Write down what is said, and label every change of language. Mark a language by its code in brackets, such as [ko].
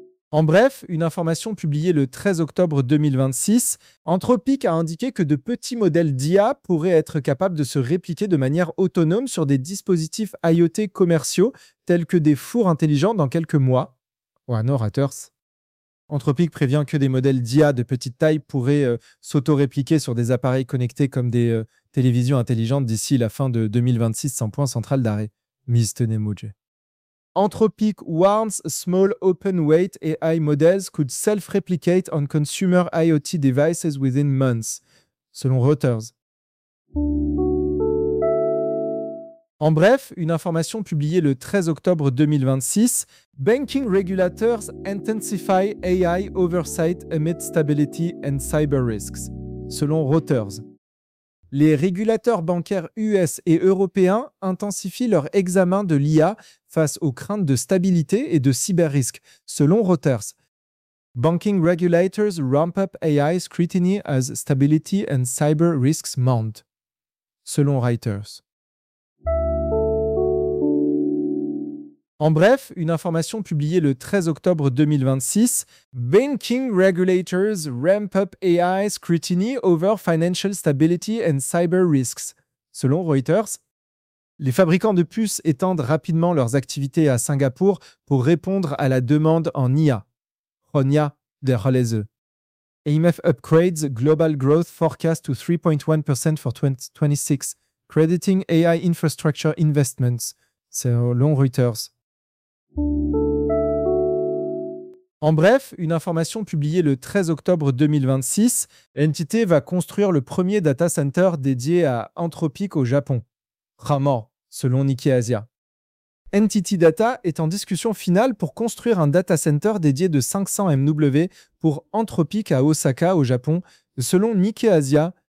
[fr] En bref, une information publiée le 13 octobre 2026, Anthropic a indiqué que de petits modèles d'IA pourraient être capables de se répliquer de manière autonome sur des dispositifs IoT commerciaux tels que des fours intelligents dans quelques mois. Ouais, [en] no haters. [fr] Anthropic prévient que des modèles d'IA de petite taille pourraient s'auto-répliquer sur des appareils connectés comme des télévisions intelligentes d'ici la fin de 2026 sans point central d'arrêt. Mr. Nemoji. [en] Anthropic warns small open weight AI models could self-replicate on consumer IoT devices within months, [fr] selon Reuters. En bref, une information publiée le 13 octobre 2026, [en] Banking regulators intensify AI oversight amid stability and cyber risks, [fr] selon Reuters. Les régulateurs bancaires US et européens intensifient leur examen de l'IA face aux craintes de stabilité et de cyber-risques, selon Reuters. [en] Banking regulators ramp up AI scrutiny as stability and cyber risks mount, [fr] selon Reuters. En bref, une information publiée le 13 octobre 2026, [en] Banking regulators ramp up AI scrutiny over financial stability and cyber risks, [fr] selon Reuters. Les fabricants de puces étendent rapidement leurs activités à Singapour pour répondre à la demande en IA. Ronya de Haleze. [en] IMF upgrades global growth forecast to 3.1% for 2026, crediting AI infrastructure investments. [fr] C'est long Reuters. En bref, une information publiée le 13 octobre 2026, l'entité va construire le premier data center dédié à Anthropic au Japon. Rarement, selon Nikkei Asia. NTT Data est en discussion finale pour construire un data center dédié de 500 MW pour Anthropic à Osaka, au Japon, selon Nikkei Asia.